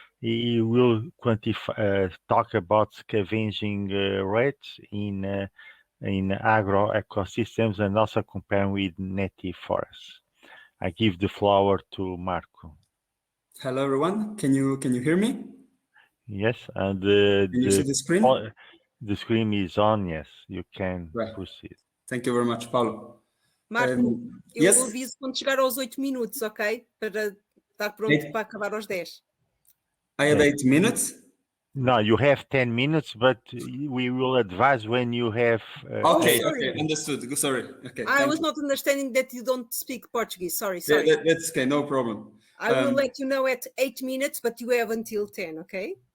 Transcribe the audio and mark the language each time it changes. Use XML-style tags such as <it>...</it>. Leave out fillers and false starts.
<en>He will talk about scavenging rates in agro ecosystems and also compare with native forests. I give the floor to Marco. Hello, everyone. Can you hear me? Yes, and Can you see the screen? The screen is on. Yes, you can proceed. Thank you very much, Paulo.</en> <pt>Marco, eu aviso quando chegar aos 8 minutos, ok? Para estar pronto para acabar aos 10.</pt> <en>I have 8 minutes? No, you have 10 minutes, but we will advise when you have... okay, sorry. okay, understood. Sorry. Okay, I was not understanding that you don't speak Portuguese. Sorry. That's okay, no problem. I will let you know at 8 minutes, but you have until 10, okay?</en>